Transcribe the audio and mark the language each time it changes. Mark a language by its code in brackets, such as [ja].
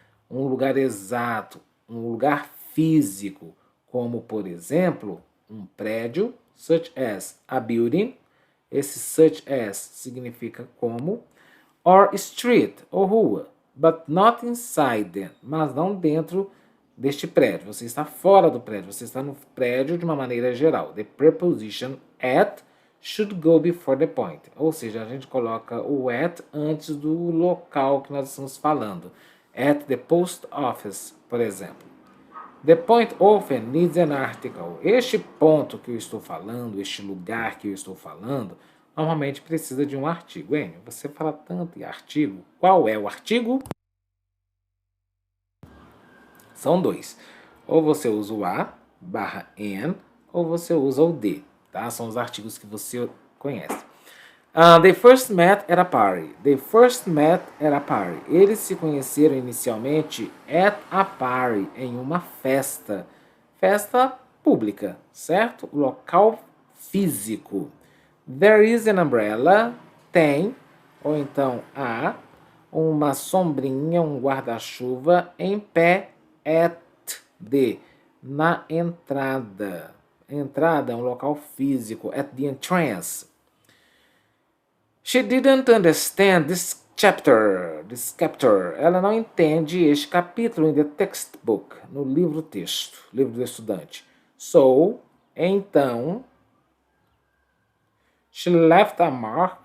[pt] Um lugar exato, um lugar físico, como, por exemplo, um prédio, such as a building. Esse such as significa como. [en] Or street, [pt] ou rua, [en] but not inside them, [pt] mas não dentro deste prédio. Você está fora do prédio, você está no prédio de uma maneira geral. [en] The preposition at should go before the point. [pt] Ou seja, a gente coloca o at antes do local que nós estamos falando. [en] At the post office, [pt] por exemplo. [en] The point often needs an article. [pt] Este ponto que eu estou falando, este lugar que eu estou falando, normalmente precisa de um artigo. Enio, você fala tanto em artigo. Qual é o artigo? São dois. Ou você usa o a barra an, ou você usa o de. Tá? São os artigos que você conhece. [en] They first met at a party. They first met at a party. [pt] Eles se conheceram inicialmente [en] at a party, [pt] em uma festa. Festa pública, certo? Local físico. [en] There is an umbrella. [pt] Tem, ou então há, uma sombrinha, um guarda-chuva em pé at the, na entrada. Entrada é um local físico. [en] At the entrance. She didn't understand this chapter. [pt] Ela não entende este capítulo [en] in the textbook, [pt] no livro-texto, livro do estudante. [en] So, [pt] então, [en] she left a mark.